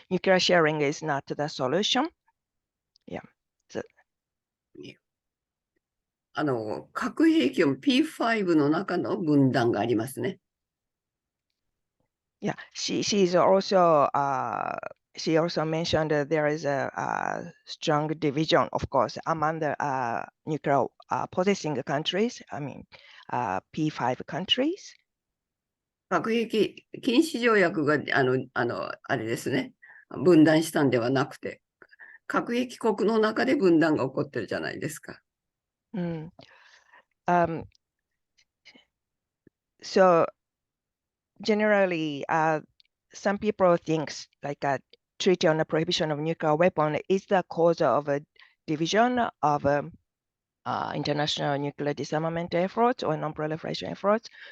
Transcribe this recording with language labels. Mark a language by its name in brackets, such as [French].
[English] Nuclear sharing is not the solution. Yeah. So, [Japanese] 核兵器を P5 の中の分断がありますね。 [English] Yeah, she's also she also mentioned that there is a strong division, of course, among the nuclear possessing countries. I mean, P5 countries. [Japanese] 核兵器禁止条約があれですね、分断したんではなくて、核兵器国の中で分断が起こってるじゃないですか。 [English] So generally, some people think like a treaty on the prohibition of nuclear weapon is the cause of a division of international nuclear disarmament efforts or non-proliferation efforts.